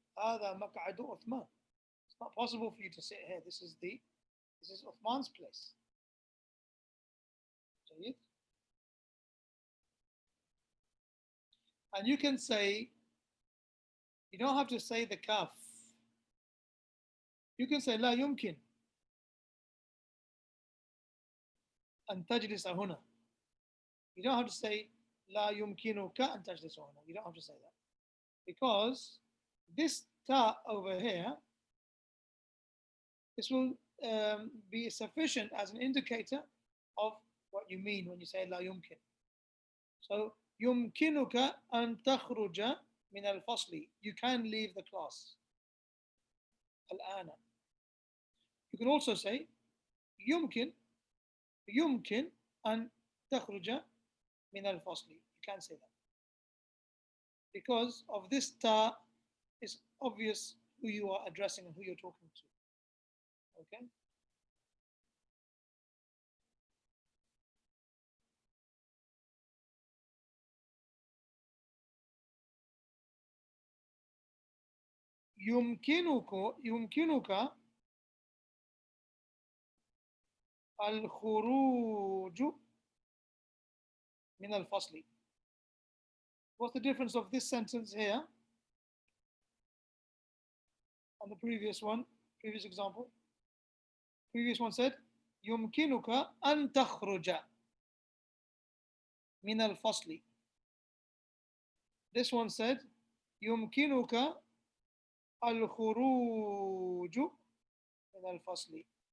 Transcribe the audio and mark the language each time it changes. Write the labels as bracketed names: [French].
[Arabic] هذا مقعد عثمان. [English] It's not possible for you to sit here. This is Uthman's place. [Arabic] جيد. [English] And you can say, you don't have to say the kaf. You can say [Arabic] لا يمكن أن تجلس هنا. [English] You don't have to say [Arabic] لا يمكنك أن تجلس هنا. [English] You don't have to say that. Because this ta over here, this will be sufficient as an indicator of what you mean when you say لا يمكن. [Arabic] So يمكنك أن تخرج من الفصل. [English] You can leave the class. الآن. You can also say [Arabic] يمكن أن تخرج من الفصل. [English] You can say that. Because of this ta, it's obvious who you are addressing and who you're talking to. Okay? [Arabic] يمكنك الخروج من الفصل. [English] What's the difference of this sentence here and the previous one, previous example? Previous one said [Arabic] يمكنك أن تخرج من الفصل. [English] This one said [Arabic] يمكنك الخروج من الفصل.